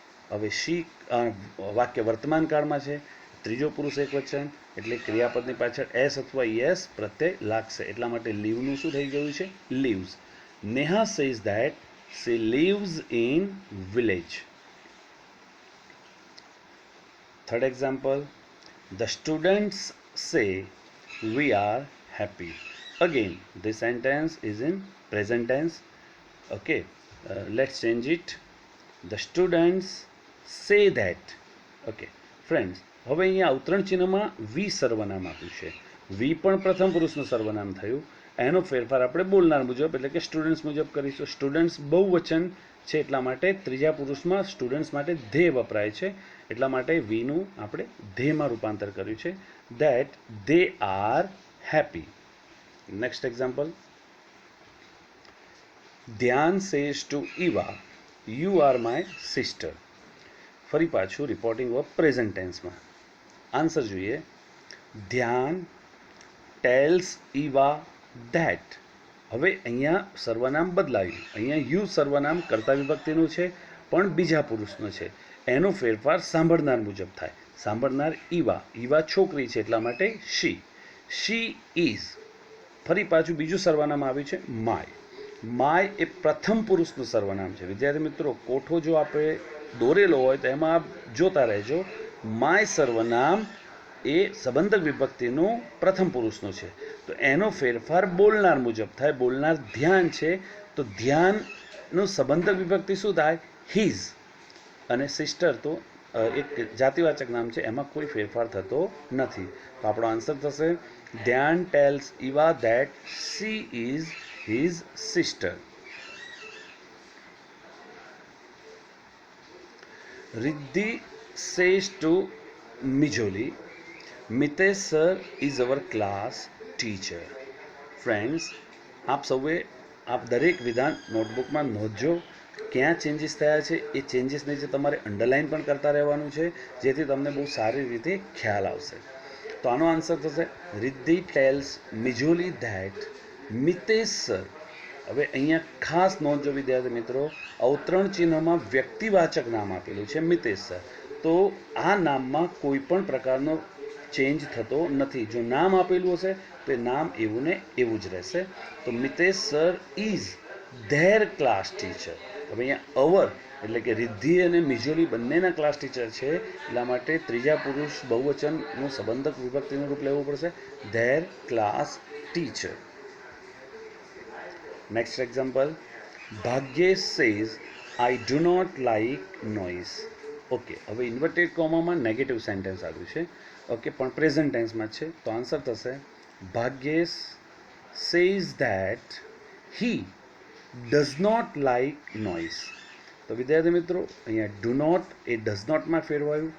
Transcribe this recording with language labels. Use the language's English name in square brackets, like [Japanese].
[Gujarati] હવે શી વાક્ય વર્તમાન કાળમાં છે, ત્રીજો પુરુષ એક વચન એટલે ક્રિયાપદની પાછળ એસ અથવા યસ પ્રત્યય લાગશે, એટલા માટે લીવનું શું થઈ ગયું છે leaves. [English] Neha says that she lives in village. Third example. The students say we are happy. Again, this sentence is in present tense. Okay, let's change it. The students say that. Okay, friends, [Gujarati] હવે અહીંયા અવતરણ ચિહ્નમાં વી સર્વનામ આપ્યું છે. વી પણ પ્રથમ પુરુષનું સર્વનામ થયું. એનો ફેરફાર આપણે બોલનાર મુજબ એટલે કે સ્ટુડન્ટ્સ મુજબ કરીશું. સ્ટુડન્ટ્સ બહુવચન છે એટલા માટે ત્રીજા પુરુષમાં સ્ટુડન્ટ્સ માટે ધે વપરાય છે, એટલા માટે વીનું આપણે ધેમાં રૂપાંતર કર્યું છે. [English] That they are happy. Next example. Dhyan says to Eva, you are my sister. [Gujarati] ફરી પાછું રિપોર્ટિંગ વર્બ પ્રેઝન્ટ ટેન્સમાં. આન્સર જોઈએ. [English] Dhyan tells Eva that. [Gujarati] હવે અહીંયા સર્વનામ બદલાયું. અહીંયા યુ સર્વનામ કર્તા વિભક્તિનું છે પણ બીજા પુરુષનું છે. એનો ફેરફાર સાંભળનાર મુજબ થાય. સાંભળનાર ઈવા. ઈવા છોકરી છે એટલા માટે શી. [English] She is. [Gujarati] ફરી પાછું બીજું સર્વનામ આવ્યું છે માય. માય એ પ્રથમ પુરુષનું સર્વનામ છે. વિદ્યાર્થી મિત્રો, કોઠો જો આપણે દોરેલો હોય તો એમાં આપ જોતા રહેજો. માય સર્વનામ એ સંબંધક વિભક્તિનું પ્રથમ પુરુષનું છે તો એનો ફેરફાર બોલનાર મુજબ થાય. બોલનાર ધ્યાન છે તો ધ્યાનનું સંબંધક વિભક્તિ શું થાય હિઝ, અને સિસ્ટર તો એક જાતિવાચક નામ છે એમાં કોઈ ફેરફાર થતો નથી. તો આપણો આન્સર થશે [English] ધ્યાન tales Eva that she is his sister. Riddhi says to Mijoli, Mitesh sir is our class teacher. [Gujarati] Friends, આપ સૌએ આપ દરેક વિધાન નોટબુકમાં નોંધજો. ક્યાં ચેન્જીસ થયા છે એ ચેન્જીસ નીચે તમારે અંડરલાઇન પણ કરતા રહેવાનું છે જેથી તમને બહુ સારી રીતે ખ્યાલ આવશે. તો આનો આન્સર થશે [English] Riddhi tales મિજોલી that Mitesh sir. [Gujarati] હવે અહીંયા ખાસ નોંધજો વિદ્યાર્થી મિત્રો, અવતરણ ચિહ્નમાં વ્યક્તિવાચક નામ આપેલું છે મિતેશ સર, તો આ નામમાં કોઈ પણ પ્રકારનો ચેન્જ થતો નથી. જો નામ આપેલું હશે તો એ નામ એવું ને એવું જ રહેશે. [English] તો Mitesh sir is their class teacher. [Gujarati] હવે અહીંયા અવર એટલે કે રિદ્ધિ અને મિજોલી બંનેના ક્લાસ ટીચર છે એટલા માટે ત્રીજા પુરુષ બહુવચનનું સંબંધક વિભક્તિનું રૂપ લેવું પડશે there class teacher. [English] Next example. Bhagyesh says, I do not like noise. [Gujarati] Okay, હવે ઇન્વર્ટેડ કોમામાં નેગેટિવ સેન્ટેન્સ આવ્યું છે. ઓકે, પણ પ્રેઝન્ટ ટેન્સમાં છે તો આન્સર થશે [English] Bhagyesh says that he does not like noise. [Gujarati] તો વિદ્યાર્થી મિત્રો, અહીંયા ડુ નોટ એ ડઝ નોટમાં ફેરવાયું.